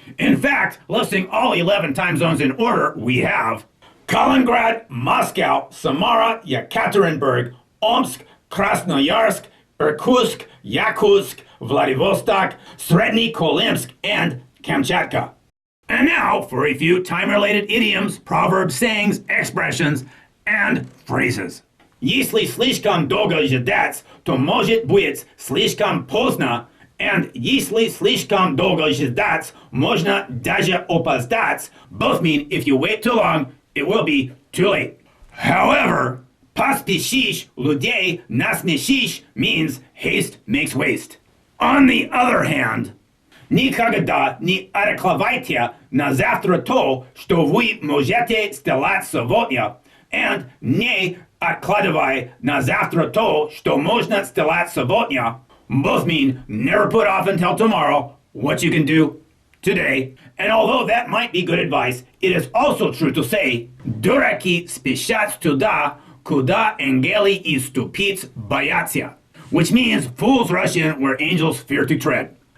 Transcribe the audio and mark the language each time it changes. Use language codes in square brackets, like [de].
[en] In fact, listing all 11 time zones in order, we have Kaliningrad, Moscow, Samara, Yekaterinburg, Omsk, Krasnoyarsk, Irkutsk, Yakutsk, Vladivostok, Sredny Kolimsk, and Kamchatka. And now for a few time-related idioms, proverbs, sayings, expressions, and phrases. [ru] Если слишком долго ждать, то может быть слишком поздно, and если слишком долго ждать, можно даже опоздать. [en] Both mean if you wait too long, it will be too late. However, [ru] поспешишь людей насмешишь [en] means haste makes waste. On the other hand, [ru] никогда не откладывайте на завтра то, что вы можете сделать сегодня, and не откладывай на завтра то, что можно сделать сегодня. [en] Both mean never put off until tomorrow what you can do today. And although that might be good advice, it is also true to say [ru] дураки спешат туда, куда ангелы и ступить боятся, [en] which means fools rush in where angels fear to tread.